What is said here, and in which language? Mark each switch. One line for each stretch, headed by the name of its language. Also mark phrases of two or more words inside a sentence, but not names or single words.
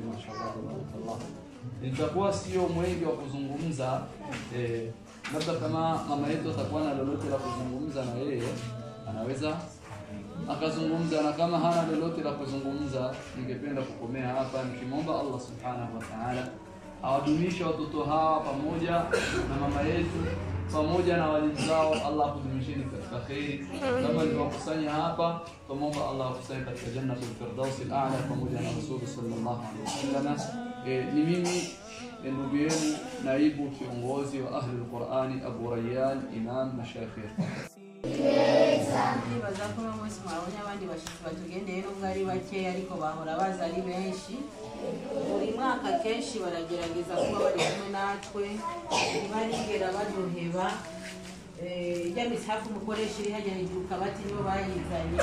Swahili: Mashaallah, nitakuwa sio mwingi wa kuzungumza, labda kama mama yetu atakuwa na lolote la kuzungumza na yeye anaweza akazungumza, na kama hana lolote la kuzungumza ningependa kukomea hapa nikimwomba Allah
Arabic: سبحانه وتعالى
Swahili: awadumishe watoto hawa pamoja na mama yetu pamoja na walimu zao. Allah akudumisheni katika khairi. Kama niliwakusanya hapa, tumomba Allah akusaidie katika
Arabic: جنة الفردوس الأعلى
Swahili: pamoja na Rasul
Arabic: صلى الله عليه وسلم.
Swahili: Ni mimi ndugu yenu naibu kiongozi wa Ahli al-Qur'ani Abu Rayyan Imam Mashayikh.
Rundi: Bazakora mwese mwabonye abandi bashitsi batugende rero ngari bake ariko bahora baza ari benshi. Buri mwaka kenshi baragerageza kuba bari kumwe natwe, barigera baduheba. Ijya misafu mukoresha iri hajya hejuru kabati nibo bayizanye.